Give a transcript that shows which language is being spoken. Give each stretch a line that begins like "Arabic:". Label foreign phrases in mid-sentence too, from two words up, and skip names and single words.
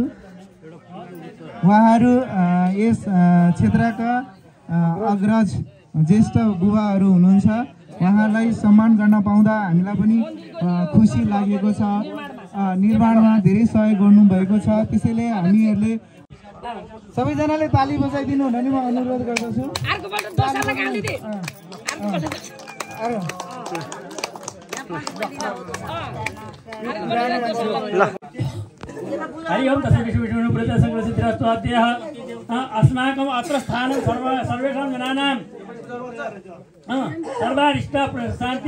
Nepali: उहाँहरू यस क्षेत्रका अग्रज ज्येष्ठ बुबाहरू हुनुहुन्छ। उहाँलाई सम्मान गर्न पाउँदा हामीलाई पनि खुसी लागेको छ। निर्माणमा धेरै सहयोग गर्नुभएको छ। त्यसैले हामीहरूले सबैजनाले ताली बजाइदिनु हुन नि म अनुरोध गर्दछु।
Sanskrit: हरि ओम तस्य विष्णु प्रजा संग्रसितराष्ट्राद्यः अस्माकम् अत्र स्थानं सर्वेषां जनानां सर्वारिष्ट शान्ति